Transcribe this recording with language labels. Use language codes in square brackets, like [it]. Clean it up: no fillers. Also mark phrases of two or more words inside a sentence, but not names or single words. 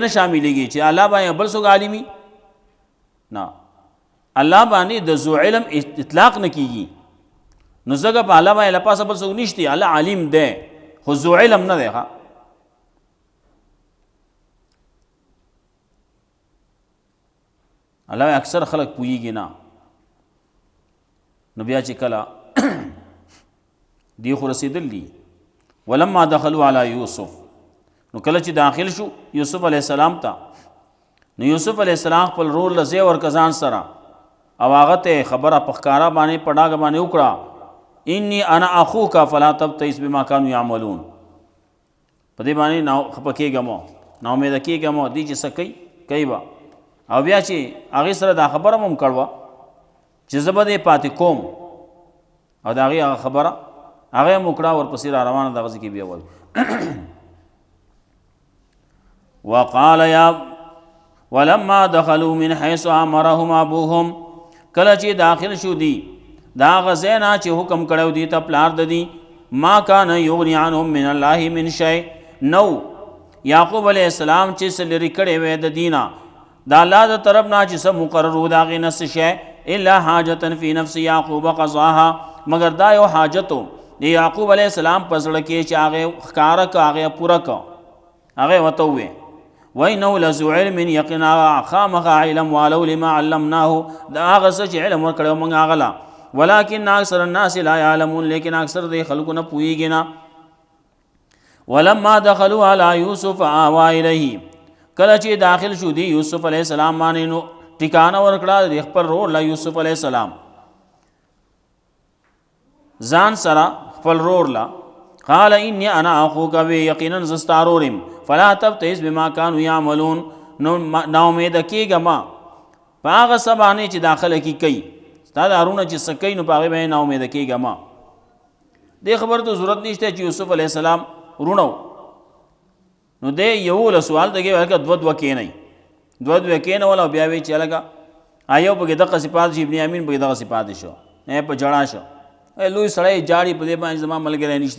[ps] نه شاملېږي چې الله باندې بل څوک عالمي نه الله باندې د [ar] ذو علم [ps] اطلاق نه کیږي نو زګه په الله باندې لپاسه بل څوک نشتی الله عالم ده خو [ar] ذو علم [ps] نه ده الله اکثر خلق پویږي نه نو بیا چې کله دی خو رسیدل دي [ar] ولما دخلوا علی یوسف [ps] نو کله چې داخل شو یوسف [ar] علیہ السلام [ps] ته نو یوسف [ar] علیہ السلام [ps] خپل رور له ځای ورکه ځان سره او هغه ته خبره په ښکاره باندې په ډاګه باندې وکړه [ar] انی انا اخوک فلا تبتئس بما كانوا يعملون. [ps] په دې باندې خفه کېږه مو، ناامیده کېږه مو، دي چې څه کوي به. او بیا چې هغې سره دا خبره هم کړوه چې زه به دې پاتې کوم او د هغې هغه خبره هغه هم وکړه، ورپسې را روانه دغه ځای کې بیا وایي [ar] وقال یا ولما دخلوا من حيث امرهم ابوهم، [ps] کله چې داخل شو دي دا هغه ځای نه چې حکم کړی دي ته پلار د دي [ar] ما کان یغني عنهم من الله من شیء، [ps] نو یعقوب [ar] علیہ السلام [ps] چې څه لرې کړی وی د دینه د الله د طرف نه چې څه مقرر و د هغې نه څه شی [ar] الا حاجة فی نفس یعقوب قضاها، [ps] مگر دا یو حاجت و د یعقوب [ar] علیہ السلام [ps] په زړه کې چې هغې ښکاره که هغې پوره که هغې ورته ووې [ar] وانه لذو علم، [ps] یقینا خامخا علم والو [ar] لما علمناه [ps] دا هغه څه چې علم ورکړی موږ هغه له [ar] ولکن اکثر الناس لا يعلمون، [ps] لیکن اکثر د خلکو نه پوهېږي نه. [ar] ولما دخلوا على يوسف آوى الیه، [ps] کله چې داخل شو دی یوسف [ar] علیہ السلام [ps] باندې نو ټکانه ورکړه د خپل رور له یوسف [ar] علیہ السلام [ps] ځان سره خپل رور له [ar] قال انی انا اخوک [ps] وی یقینا ز ستا رور یم [ar] فلا تبتئس بما كانوا يعملون، [ps] نو ناامیده کېږه ما په هغه څه باندې چې داخله کې کوي ستا د هارونه چې څه کوي نو په هغې باندې ناامیده کېږه ما. دې خبر ته ضرورت نشته چې یوسف [ar] علیہ السلام [ps] ورونه نو دی یولس سوال دګې هلکه دوه کېنئ دوه کېنول او بیا وایي چې هلکه یو پکې دغه صفات شي، ابن یامین پکې دغه صفات شو، په ژړا شو لوی سړی جاړي په دې باندې زما ملګری نشتي.